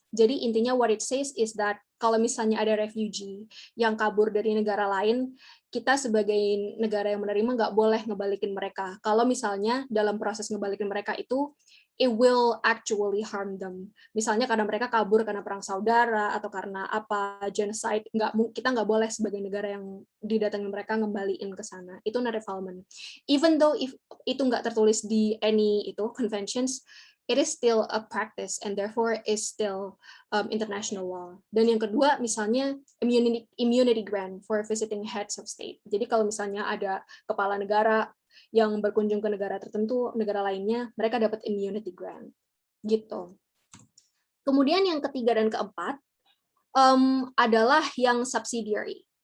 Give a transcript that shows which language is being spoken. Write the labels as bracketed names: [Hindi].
[Indonesian] Jadi intinya [English] what it says is that [Indonesian] kalau misalnya ada refugee yang kabur dari negara lain, kita sebagai negara yang menerima nggak boleh ngebalikin mereka. Kalau misalnya dalam proses ngebalikin mereka itu [English] it will actually harm them. [Indonesian] Misalnya karena mereka kabur karena perang saudara atau karena apa genocide, kita nggak boleh sebagai negara yang didatangi mereka ngembaliin ke sana. Itu non-refoulement. [English] Even though if [Indonesian] itu nggak tertulis di [English] any itu conventions, it is still a practice and therefore is still international law. [Indonesian] Dan yang kedua, misalnya [English] immunity grant for visiting heads of state. [Indonesian] Jadi kalau misalnya ada kepala negara yang berkunjung ke negara tertentu, negara lainnya, mereka dapat immunity grant. Gitu. Kemudian yang ketiga dan keempat adalah yang subsidiary.